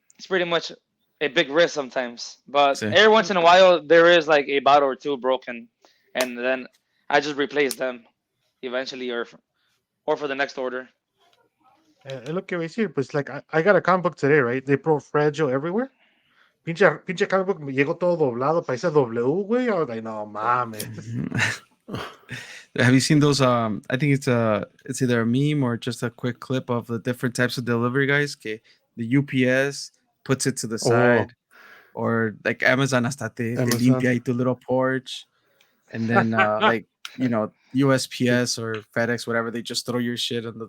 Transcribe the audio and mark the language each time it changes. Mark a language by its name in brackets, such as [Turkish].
[English] it's pretty much a big risk sometimes. But [Spanish] Sí. [English] every once in a while there is like a bottle or two broken and then I just replace them eventually or for the next order. es lo que voy a decir, pues, like, I got a comic book today, right? They put fragile everywhere. [Spanish] Pinche comic book me llegó todo doblado, parece W, güey. [English] I was like, [Spanish] no mames. [English] Have you seen those? I think it's either a meme or just a quick clip of the different types of delivery guys. Okay, the UPS puts it to the Oh, side, or like Amazon [Spanish] hasta te [English] Amazon. [Spanish] limpia ahí tu [English] little porch, and then like USPS or FedEx, whatever, they just throw your shit on the,